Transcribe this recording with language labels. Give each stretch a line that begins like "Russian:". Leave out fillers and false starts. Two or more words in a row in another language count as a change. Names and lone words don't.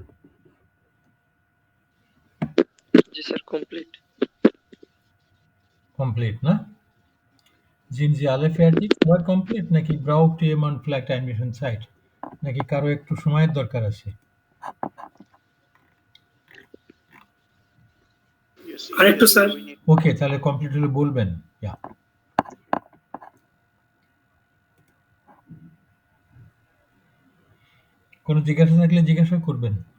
Bangla: জি স্যার কমপ্লিট। কমপ্লিট না?
German: Sind Sie alle fertig?
Bangla: সবার কমপ্লিট নাকি
German: braucht jemand vielleicht ein bisschen Zeit?
Bangla: নাকি কারো একটু সময়ের দরকার আছে? আরেকটু স্যার ওকে, তাহলে কমপ্লিট হলে বলবেন। ইয়া। কোনো জিজ্ঞাসা থাকলে জিজ্ঞাসা করবেন।